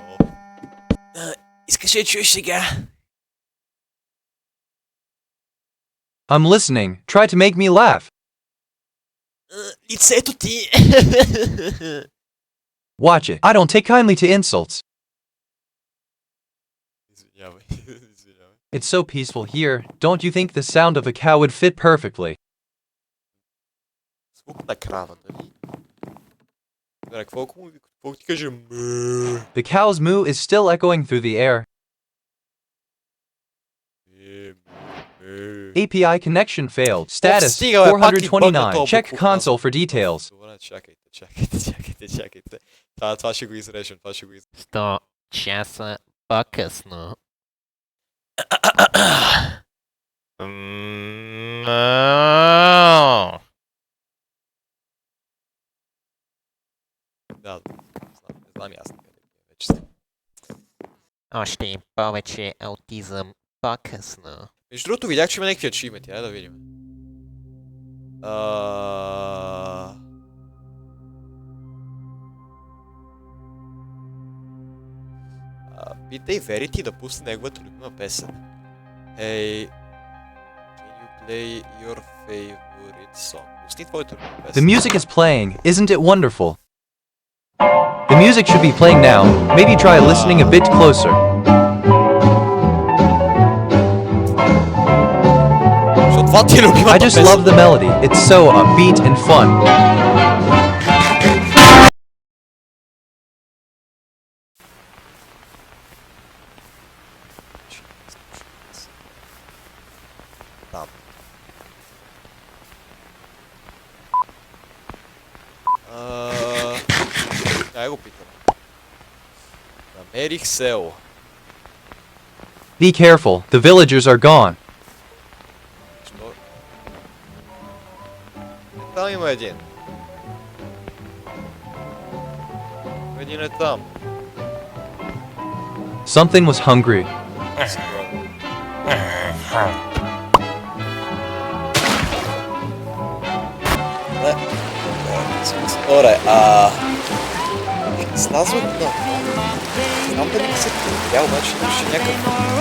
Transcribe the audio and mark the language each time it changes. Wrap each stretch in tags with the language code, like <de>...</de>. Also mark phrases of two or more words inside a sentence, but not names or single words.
<bg>Искаш да чуеш сега?</bg> <en>I'm listening. Try to make me laugh.</en> <bg>Лицето ти!</bg> <en>Watch it. I don't take kindly to insults.</en> <bg>Извинявай.</bg> <en>It's so peaceful here. Don't you think the sound of a cow would fit perfectly?</en> <bg>Звук на крава, дали? Какво ти каже?</bg> <en>The cow's moo is still echoing through the air. API connection failed. Status</en> <bg>стига, бе, пак ни бъгна</bg> <en>429.</en> <bg>тоя</bg> <en>Check</en> <bg>буклук.</bg> <en>console for details.</en> <bg>Добре, чакайте. Това ще го изрежем, 100 часа по-късно. Да, не знам и аз къде вече съм. Още повече аутизъм по-късно. Между другото видях, че има някакви ачивменти, да видим. Питай Verity да пусне неговата любима песен.</bg> <en>Hey, can you play your favorite song?</en> <bg>Пусни твоята любима</bg> <en>The</en> <bg>песен.</bg> <en>music is playing, isn't it wonderful? The music should be playing now. Maybe try listening a bit closer.</en> <bg>Защото това ти е любимата</bg> <en>I just</en> <bg>песен.</bg> <en>love the melody. It's so upbeat and fun.</en> <bg>Там. Дай го питам. Намерих село.</bg> <en>Be careful, the villagers are gone.</en> <bg>Що? Там има един. Един е там.</bg> <en>Something was hungry.</en> <bg>Сигурен. Добре, слазват на... Знам дали се търпя, обаче имаше някакъв...</bg>